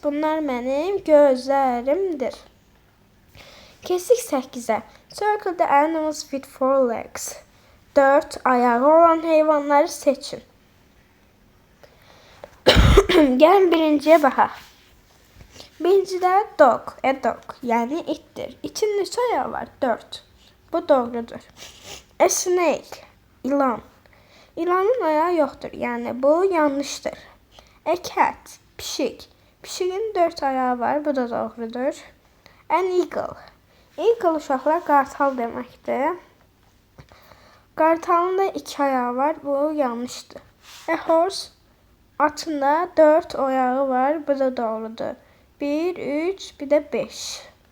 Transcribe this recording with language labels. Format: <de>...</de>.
<az>Bunlar mənim gözlərimdir. Keçdik 8'e.</az> <en>Circle the animals with 4 legs.</en> <az>4 ayağı olan heyvanları seçin. Gəlin birinciyə baxaq. Birincidə</az> <en>dog, a dog,</en> <az>yəni itdir. İtin neçə ayağı var? 4. Bu doğrudur.</az> <en>A snake,</en> <az>ilan. İlanın ayağı yoxdur, yəni bu yanlışdır.</az> <en>A cat,</en> <az>pişik. Pişikin 4 ayağı var, bu da doğrudur.</az> <en>An eagle.</en> <az>Eagle uşaqlar qartal deməkdir. Qartalın da 2 ayağı var, bu yanlışdır.</az> <en>A horse,</en> <az>Atında 4 ayağı var. Bu da doğrudur. 1, 3, bir de 5.</az>